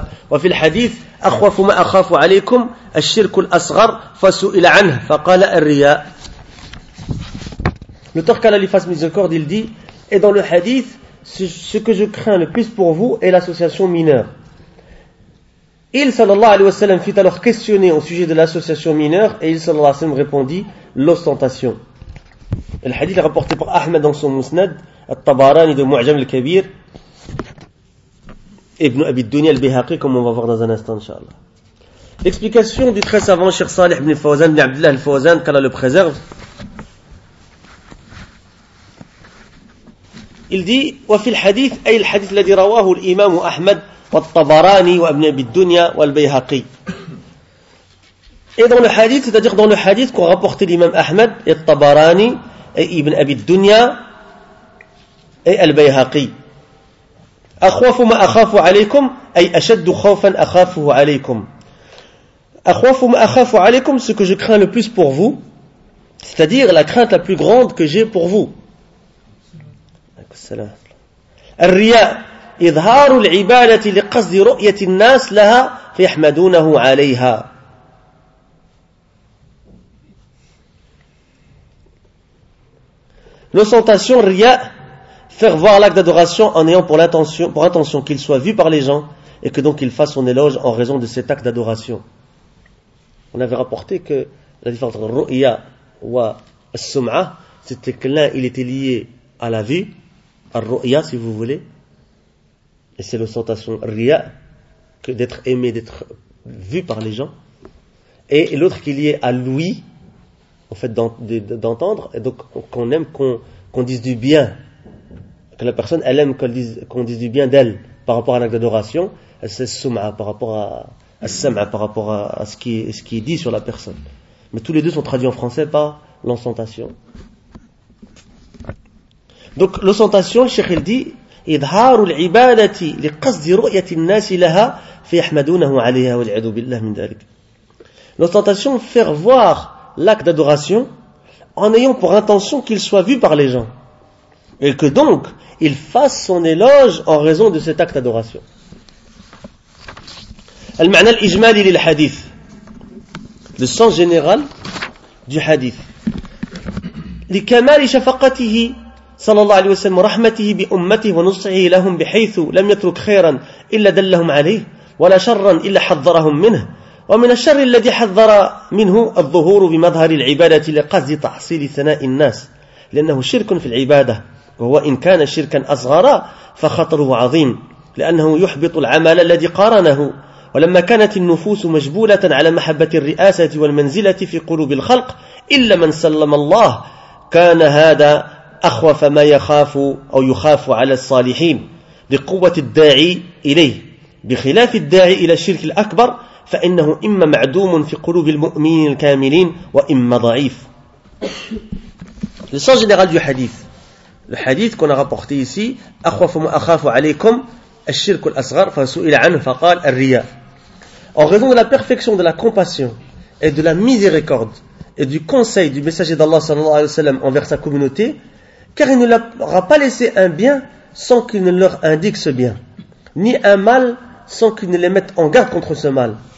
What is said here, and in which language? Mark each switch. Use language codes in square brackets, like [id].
[ar] وفي الحديث أخوف ما أخاف عليكم الشرك الأصغر فسئل عنه فقال الرياء. [fr] Le temps qu'Allah lui fasse miséricorde, il dit, et dans le hadith, ce que je crains le plus pour vous est l'association mineure. Il, sallallahu alayhi wa sallam, fut alors questionné au sujet de l'association mineure, et il, sallallahu alayhi wa sallam, répondit, l'ostentation. Et le hadith est rapporté par Ahmed dans son Musnad, al-Tabarani de Mu'jam al-Kabir, Ibn Abi Dunya al-Bihaqi, comme on va voir dans un instant, inshallah. L'explication du très savant Cheikh Salih ibn Fawzan, ibn Abdullah al-Fawzan, qu'Allah le préserve. Il dit, [ar] وفي الحديث أي الحديث الذي رواه الإمام أحمد والطبراني وابن أبي الدنيا والبيهقي. [fr] Et dans le hadith, c'est-à-dire dans le hadith qu'ont rapporté l'imam Ahmed et al-Tabarani et ibn Abi الدنيا et al-Bayhaqi. [ar] أخوف ما أخاف عليكم أي أشد خوفا أخافه عليكم. أخوف ما أخاف عليكم, [fr] ce que je crains le plus pour vous, c'est-à-dire la crainte la plus grande que j'ai pour vous. [ar] الرياء إظهار العبادة لقصد رؤية الناس لها فيحمدونه عليها. [fr] L'ostentation, ria, faire voir l'acte d'adoration en ayant pour intention qu'il soit vu par les gens et que donc il fasse son éloge en raison de cet acte d'adoration. On avait rapporté que la différence entre ru'ya wa sum'a, c'était que l'un, il était lié à la vue, à ru'ya si vous voulez, et c'est l'ostentation ria, que d'être aimé, d'être vu par les gens, et l'autre qui est lié à l'ouïe, au fait d'entendre, et donc qu'on aime qu'on dise du bien, que la personne, elle aime qu'on dise du bien d'elle, par rapport à l'acte d'adoration, c'est sum'a, par rapport à As-sam'a, par rapport à ce qui est dit sur la personne. Mais tous les deux sont traduits en français par l'ostentation. Donc l'ostentation, le cheikh dit, [ar] إظهار العبادة لقصد رؤية الناس لها فيحمدونه عليها والعياذ بالله من ذلك. [fr] L'ostentation, faire voir l'acte d'adoration en ayant pour intention qu'il soit vu par les gens et que donc il fasse son éloge en raison de cet acte d'adoration. [ar] المعنى الإجمالي للحديث. [fr] Le sens général du hadith. [ar] لكمال شفقته صلى الله عليه وسلم رحمته بأمته ونصحه لهم بحيث لم يترك خيرا إلا دلهم عليه ولا شرا إلا حذرهم منه ومن الشر الذي حذر منه الظهور بمظهر العبادة لقصد تحصيل ثناء الناس لأنه شرك في العبادة وهو إن كان شركا أصغرا فخطره عظيم لأنه يحبط العمل الذي قارنه ولما كانت النفوس مجبولة على محبة الرئاسة والمنزلة في قلوب الخلق إلا من سلم الله كان هذا أخوف ما يخاف أو يخاف على الصالحين لقوة الداعي إليه بخلاف الداعي إلى الشرك الأكبر فإنه إما معدوم في قلوب المؤمنين الكاملين وإما ضعيف. [fr] Le sens général du hadith. Le hadith qu'on a rapporté ici, [ar] أخوف ما أخاف عليكم الشرك الأصغر فسئل عنه فقال الرياء. [fr] En raison de la perfection de la compassion et de la miséricorde et du conseil du messager d'Allah sallallahu alayhi wa sallam envers sa communauté, car il ne leur a pas laissé un bien sans qu'il ne leur indique ce bien, ni un mal sans qu'il ne les mette en garde contre ce mal.